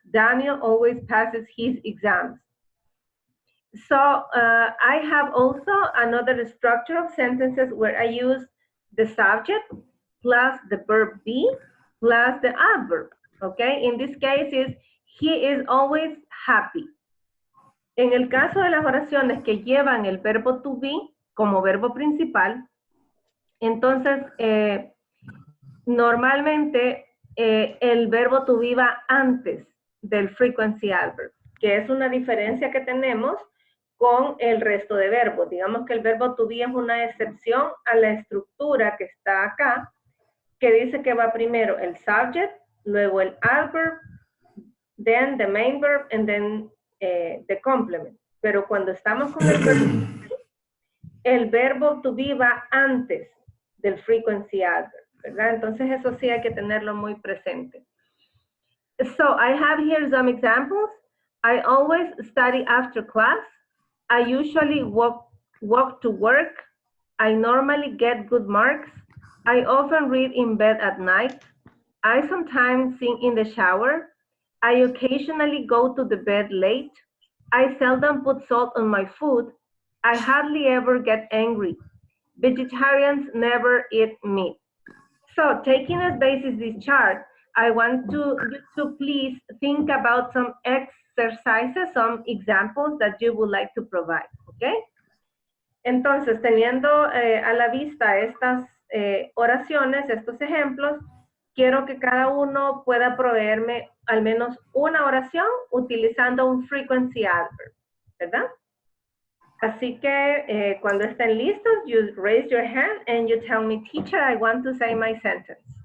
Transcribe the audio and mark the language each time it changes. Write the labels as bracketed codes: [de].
[en] Daniel always passes his exams. So I have also another structure of sentences where I use the subject plus the verb be plus the adverb. Okay, in this case is he is always happy. [es] En el caso de las oraciones que llevan el verbo to be como verbo principal, entonces normalmente el verbo to be va antes del frequency adverb, que es una diferencia que tenemos con el resto de verbos. Digamos que el verbo to be es una excepción a la estructura que está acá, que dice que va primero el subject, luego el adverb, [en] then the main verb, and then the complement. [es] Pero cuando estamos con el verbo to be va antes del frequency adverb, ¿verdad? Entonces eso sí hay que tenerlo muy presente. [en] So I have here some examples. I always study after class. I usually walk to work. I normally get good marks. I often read in bed at night. I sometimes sing in the shower. I occasionally go to the bed late. I seldom put salt on my food. I hardly ever get angry. Vegetarians never eat meat. So taking as basis this chart, I want you to please think about some exercises, some examples that you would like to provide, ¿ok? [es] Entonces, teniendo a la vista estas oraciones, estos ejemplos, quiero que cada uno pueda proveerme al menos una oración utilizando un frequency adverb, ¿verdad? Así que cuando estén listos, [en] you raise your hand and you tell me, teacher, I want to say my sentence.